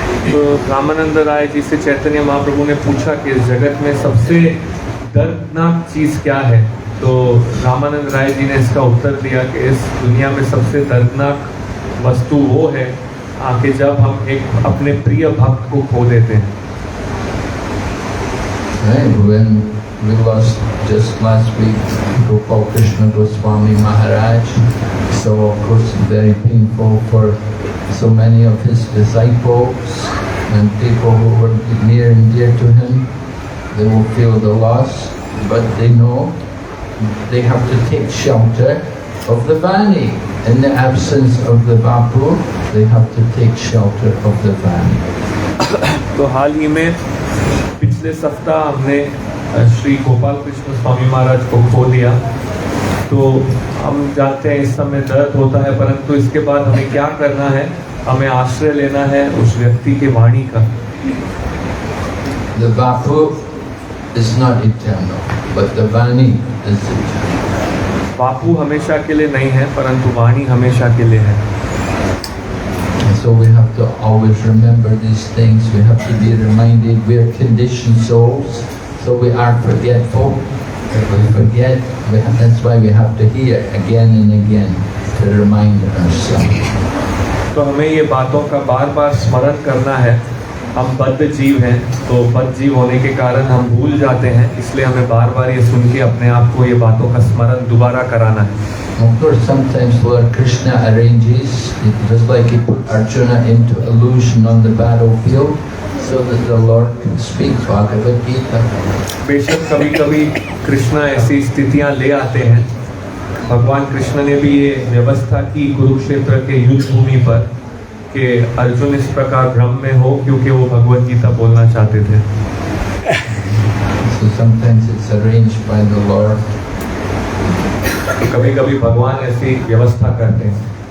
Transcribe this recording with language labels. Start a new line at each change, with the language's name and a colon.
Hindi: तो रामानंद राय जी से चैतन्य महाप्रभु ने पूछा कि इस जगत में सबसे दर्दनाक चीज़ क्या है, तो रामानंद राय जी ने इसका उत्तर दिया कि इस दुनिया में सबसे दर्दनाक वस्तु वो है कि जब हम एक अपने प्रिय भक्त को खो देते हैं।
English: When we lost just last week Gopal Krishna Goswami Maharaj, so of course very painful for so many of his disciples and people who were near and dear to him. They will feel the loss, but they know they have to take shelter of the Vani. In the absence of the Bapu, they have to take shelter of the Vani.
Hindi: तो हाल ही में पिछले सप्ताह हमने श्री गोपाल कृष्ण स्वामी महाराज को खो दिया, तो हम जानते हैं इस समय दर्द होता है, परंतु इसके बाद हमें क्या करना है, हमें आश्रय लेना है उस व्यक्ति के वाणी का।
English: The Vapu is not eternal, but the Vani is eternal.
Hindi: बापू हमेशा के लिए नहीं है, परंतु वाणी हमेशा के लिए है।
English: So we have to always remember these things. We have to be reminded we are conditioned souls, so we are forgetful. If we forget, that's why we have to hear again and again to remind ourselves.
Hindi: तो हमें ये बातों का बार बार स्मरण करना है। हम बद्ध जीव हैं, तो बद्ध जीव होने के कारण हम भूल जाते हैं, इसलिए हमें बार बार ये सुन के अपने आप को ये बातों का स्मरण दोबारा कराना है।
English: Of course, sometimes Lord Krishna arranges, just like he put Arjuna into illusion on the battlefield, so that the Lord can speak Bhagavad Gita.
Hindi: बेशक कभी कभी कृष्णा ऐसी स्थितियां ले आते हैं, भगवान कृष्ण ने भी ये व्यवस्था की कुरुक्षेत्र के युद्ध भूमि पर कि अर्जुन इस प्रकार भ्रम में हो, क्योंकि वो भगवत गीता बोलना चाहते थे।
English: So sometimes it's arranged by the Lord.
Hindi: कभी कभी भगवान ऐसी व्यवस्था करते हैं।